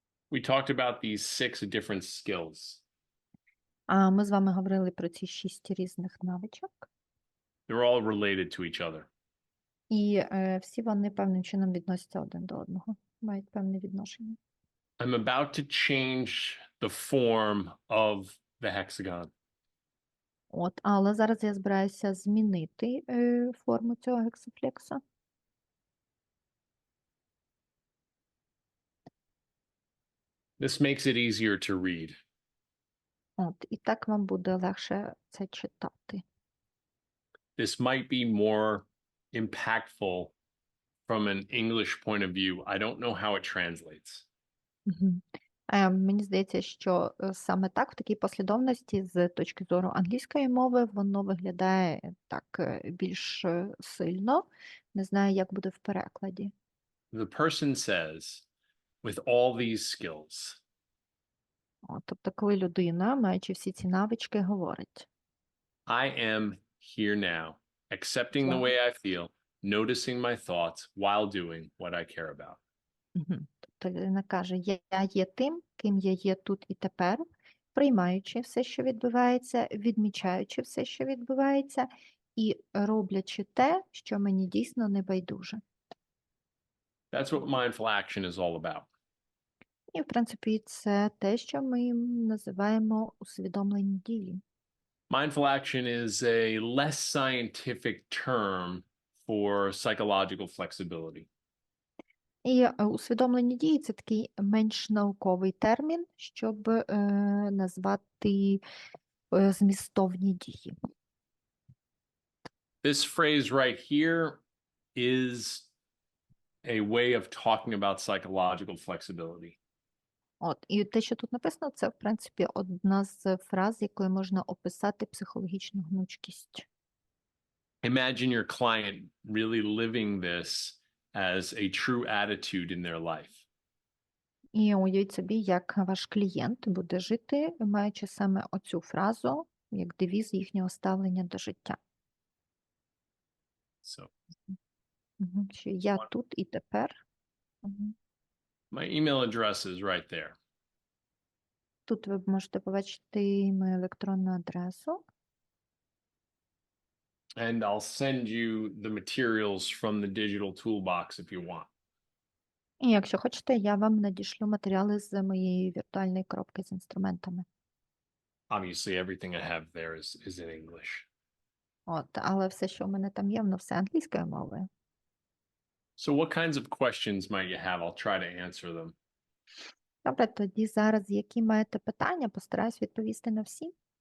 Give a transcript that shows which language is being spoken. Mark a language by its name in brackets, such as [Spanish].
[English] We talked about these 6 different skills. [Ukrainian] Ми з вами говорили про ці 6 різних навичок. [English] They're all related to each other. [Ukrainian] І всі вони певним чином відносяться один до одного, мають певне відношення. [English] I'm about to change the form of the hexagon. [Ukrainian] От, але зараз я збираюся змінити форму цього гексафлекса. [English] This makes it easier to read. [Ukrainian] От, і так вам буде легше це читати. [English] This might be more impactful from an English point of view. I don't know how it translates. [Ukrainian] Мені здається, що саме так, в такій послідовності, з точки зору англійської мови, воно виглядає так більш сильно. Не знаю, як буде в перекладі. [English] The person says, with all these skills, [Ukrainian] Тобто, коли людина, маючи всі ці навички, говорить. [English] I am here now, accepting the Yeah. way I feel, noticing my thoughts while doing what I care about. [Ukrainian] Тобто людина каже, я є тим, ким я є тут і тепер, приймаючи все, що відбувається, відмічаючи все, що відбувається, і роблячи те, що мені дійсно не байдуже. [English] That's what mindful action is all about. [Ukrainian] І, в принципі, це те, що ми називаємо усвідомлені дії. [English] Mindful action is a less scientific term for psychological flexibility. [Ukrainian] І усвідомлені дії – це такий менш науковий термін, щоб назвати змістовні дії. [English] This phrase right here is a way of talking about psychological flexibility. [Ukrainian] І те, що тут написано, це, в принципі, одна з фраз, якою можна описати психологічну гнучкість. [English] Imagine your client really living this as a true attitude in their life. [Ukrainian] І уявіть собі, як ваш клієнт буде жити, маючи саме оцю фразу, як девіз їхнього ставлення до життя. [English] So [Ukrainian] Що я тут і тепер. [English] my email address is right there. [Ukrainian] Тут ви можете побачити мою електронну адресу. [English] And I'll send you the materials from the digital toolbox if you want. [Ukrainian] І якщо хочете, я вам надішлю матеріали з моєї віртуальної коробки з інструментами. [English] Obviously, everything I have there is in English. [Ukrainian] Але все, що в мене там є, воно все англійською мовою. [English] So what kinds of questions might you have? I'll try to answer them. [Ukrainian] Добре, тоді зараз, які маєте питання, постараюсь відповісти на всі.